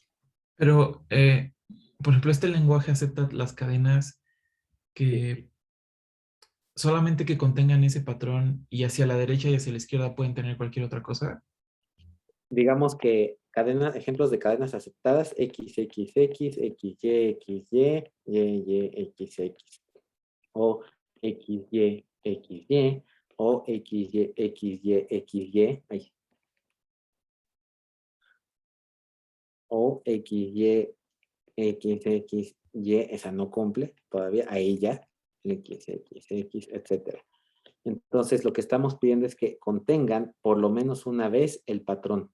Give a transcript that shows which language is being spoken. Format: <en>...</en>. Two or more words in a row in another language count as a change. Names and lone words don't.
<es>Pero, por ejemplo, este lenguaje acepta las cadenas que solamente que contengan ese patrón y hacia la derecha y hacia la izquierda pueden tener cualquier otra cosa. Digamos que ejemplos de cadenas aceptadas, XXX, XY, XY, YY, XX. O XY, XY, o XY, XY, XY, ahí. O XY, XXY, esa no cumple todavía, ahí ya, XXX, etcétera. Entonces, lo que estamos pidiendo es que contengan por lo menos una vez el patrón.</es>